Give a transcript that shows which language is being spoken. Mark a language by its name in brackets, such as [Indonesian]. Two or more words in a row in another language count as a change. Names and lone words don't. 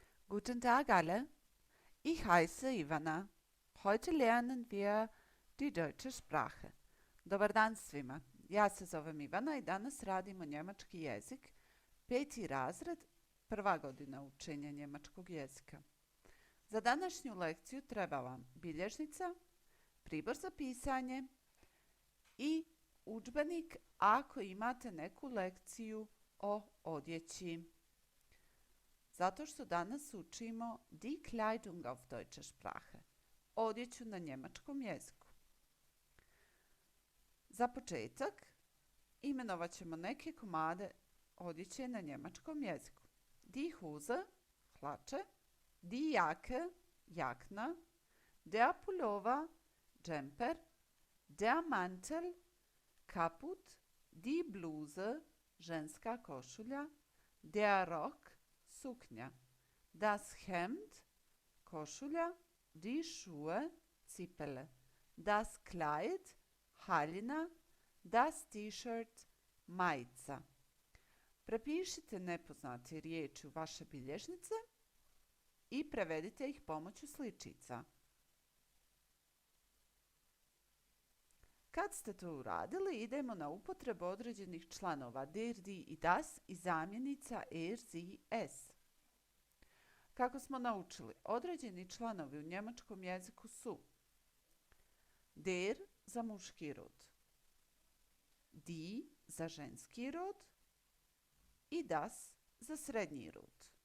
[German] Guten Tag alle, ich heiße Ivana. Heute lernen wir die deutsche Sprache. [Croatian] Dobar dan svima, ja se zovem Ivana i danas radimo njemački jezik, peti razred, prva godina učenja njemačkog jezika. Za današnju lekciju treba vam bilježnica, pribor za pisanje i udžbenik ako imate neku lekciju o odjeći. Zato što danas učimo [German] die Kleidung auf deutsche Sprache, [Croatian] odjeću na njemačkom jeziku. Za početak imenovat ćemo neke komade odjeće na njemačkom jeziku. [German] Die Hose, hlače, die Jacke, jakna, der Pullover, džemper, der Mantel, kaput, die Bluse, [Croatian] ženska košulja, [German] der Rock, suknja, das Hemd, košulja, die Schuhe, cipele, das Kleid, haljina, das T-shirt, [Croatian] majica. Prepišite nepoznate riječi u vaše bilježnice i prevedite ih pomoću sličica. Kad ste to uradili, idemo na upotrebu određenih članova [German] der, die [Croatian] i das i zamjenica [German] er, sie, es. [Croatian] Kako smo naučili, određeni članovi u njemačkom jeziku su der za muški rod, die za ženski rod i das za srednji rod.